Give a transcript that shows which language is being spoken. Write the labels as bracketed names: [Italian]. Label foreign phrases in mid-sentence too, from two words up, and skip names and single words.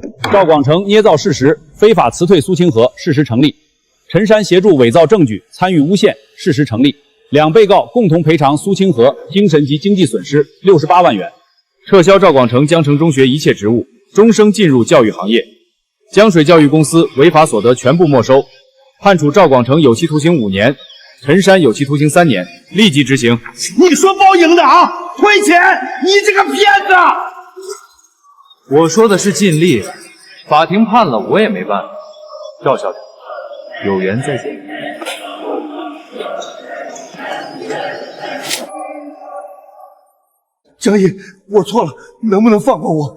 [Chinese] 趙廣成捏造事實，非法辭退蘇清河，事實成立；陳山協助偽造證據，參與誣陷，事實成立。2被告共同賠償蘇清河精神及經濟損失68萬元，撤銷趙廣成江城中學一切職務，終生進入教育行業。江水教育公司違法所得全部沒收，判處趙廣成有期徒刑5年，陳山有期徒刑3年，立即執行。你说包赢的啊？退钱！你这个骗子！我说的是尽力，法庭判了我也没办法。赵校长，有缘再见。江毅，我錯了，能不能放過我？